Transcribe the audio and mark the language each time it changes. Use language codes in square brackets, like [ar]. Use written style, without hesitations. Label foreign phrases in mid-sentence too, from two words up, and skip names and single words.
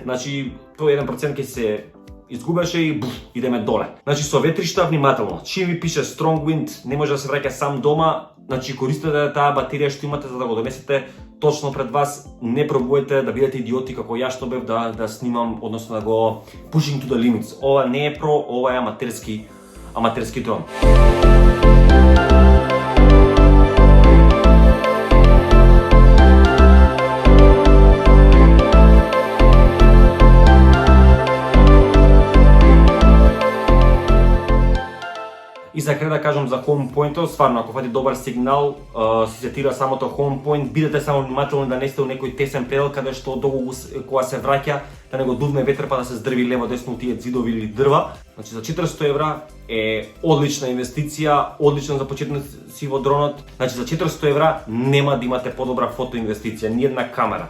[mk] Значи, тој 1% ќе се изгубеше и идеме доле. Значи, со ветришта внимателно. Чим ви пише [en] Strong Wind, [mk] не може да се враќа сам дома, значи користете таа батерија што имате за да го донесете точно пред вас. Не пробувајте да бидете идиоти како ја што бев да снимам, односно да го [en] pushing to the limits. [mk] Ова не е про, ова е аматерски дрон. И за крај да кажам за [en] home point- [mk] от, стварно ако фати добар сигнал, си сетира самото [en] home point, [mk] бидете само внимателни да не сте у некој тесен предел каде што долго кога се враќа да не го дувне ветер па да се здрви лево десно тие ѕидови или дрва. Значи за 400 евра е одлична инвестиција, одлично за почетници во дронот. Значи за 400 евра нема да имате подобра фотоинвестиција, ни една камера.